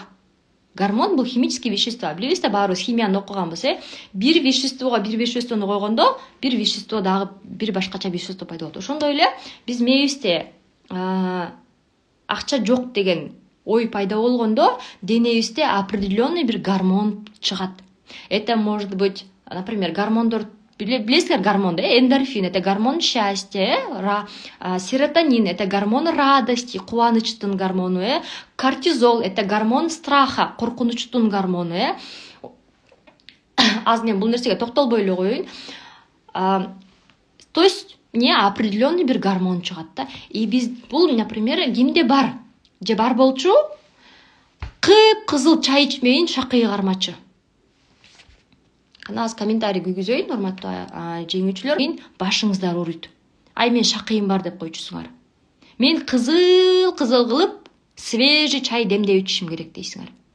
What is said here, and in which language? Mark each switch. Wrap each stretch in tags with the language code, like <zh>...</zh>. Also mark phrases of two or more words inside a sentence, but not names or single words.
<ky>Гормон бул</ky> <ru>химические вещества.</ru> <ky>Билесиздер, баарыбыз химияны окуганбыз, бир веществого бир веществону койгондо, бир вещество дагы бир башкача вещество пайда болот. Ошондой эле биз мээбизде акча жок деген ой пайда болгондо, денебизде определенный бир гормон чыгат.</ky> <ru>Это может быть, например,</ru> <ky>гормондор, билесиздер гормон,</ky> <ru>эндорфин, это гормон счастья, серотонин, это гормон радости,</ru> <ky>кубанычтын гормону,</ky> <ru>кортизол, это гормон страха,</ru> <ky>коркунучтун гормону. Аз мен бул нерсеге токтолбой эле коеюн.</ky> <ru>То есть не определенный</ru> <ky>бир гормон чыгат да. И биз бул, например, кимде бар? Же бар болчу? Кып-кызыл чай ичмейин шакый кармачы. Аз комментарий күйгүзөйүн, урматтуу жеңүүчүлөр. Башыңыздар ооруйт. Ай, мен шакыйым бар деп койчусуңар. Мен кызыл кылып, свежий чай демдеп ичишим керек дейсиңер.</ky>